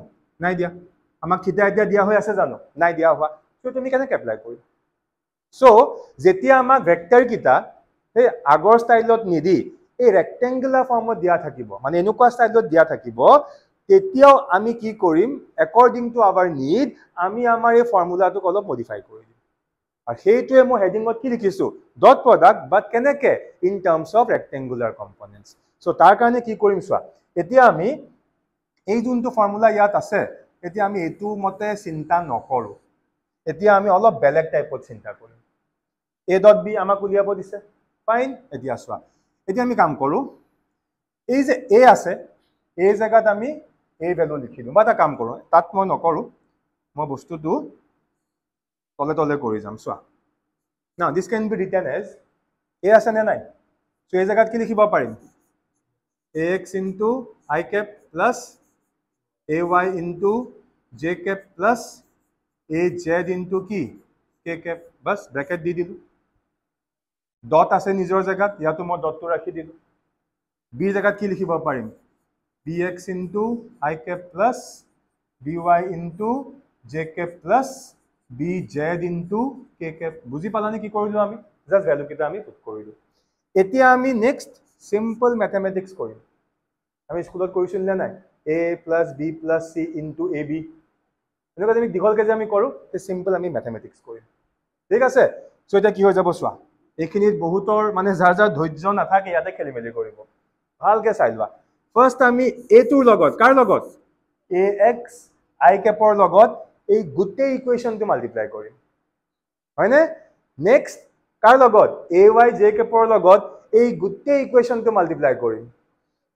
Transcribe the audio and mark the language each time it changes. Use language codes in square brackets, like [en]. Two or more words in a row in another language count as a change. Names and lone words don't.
[as] নাই দিয়া আমাক থিটা এতিয়া দিয়া হৈ আছে জানো নাই দিয়া হোৱা তো তুমি কেনেকে এপ্লাই কৰিবা So, যেতিয়া আমাক ভেক্টৰ কিটা এই আগৰ ষ্টাইলত নিদি এই ৰেক্টেংগুলাৰ ফৰ্মত দিয়া থাকিব মানে এনেকুৱা ষ্টাইলত দিয়া থাকিব তেতিয়াও আমি কি কৰিম [en] according to our need [as] আমি আমাৰ এই ফৰ্মুলাটো অলপ মডিফাই কৰি দিম আৰু সেইটোৱে মই হেডিংত কি লিখিছো [en] dot product but [as] কেনেকে [en] in terms of rectangular components so [as] তাৰ কাৰণে কি কৰিম চোৱা এতিয়া আমি এই যোনটো ফৰ্মুলা ইয়াত আছে এতিয়া আমি এটো মতে চিন্তা নকৰো এতিয়া আমি অলপ বেলেগ টাইপত চিন্তা কৰিম [en] a dot b [as] আমাক উলিয়াব দিছে ফাইন এতিয়া চোৱা এতিয়া আমি কাম কৰো এই যে a আছে এই জায়গাত আমি এই ভ্যালু লিখি দিম বা এটা কাম কৰো তাত মই নকৰো মই বস্তুটো তলে তলে কৰি যাম চোৱা [en] now this can be written as a [as] আছে নে নাই সো এই জায়গাত কি লিখিব পাৰিম [en] ax into I cap plus ay into j cap plus az into [as] কি [en] k cap [as] bas bracket দি দিলো ডট আছে নিজৰ জায়গাত ইয়াতো মই ডটটো ৰাখি দিলো বি জায়গাত কি লিখিব পাৰিম [en] bx into I cap plus by into j cap plus bz into k cap [as] বুজি পালানে কি কৰিলো আমি [en] just value [as] কিটা আমি পুট কৰিলো এতিয়া আমি [en] next simple mathematics [as] কৰিম আমি স্কুলত কৰিছিল নে নাই a [en] plus b plus c into ab [as] এনেকুৱা আমি দীঘলকে যে আমি কৰো তে সিম্পল আমি ম্যাথমেটিক্স কৰিম ঠিক আছে সো এটা কি হৈ যাব চোৱা এখিনিত বহুতৰ মানে যাৰ যাৰ ধৈৰ্য নাথাকে ইয়াতে খেলিমেলি কৰিব ভালকে চাই লোৱা ফাৰ্স্ট আমি a টোৰ লগত কাৰ লগত [en] ax I cap [as] ৰ লগত এই গোটেই ইকুৱেচনটো মাল্টিপ্লাই কৰিম হয়নে নেক্সট কাৰ লগত [en] ay j cap [as] ৰ লগত এই গোটেই ইকুৱেচনটো মাল্টিপ্লাই কৰিম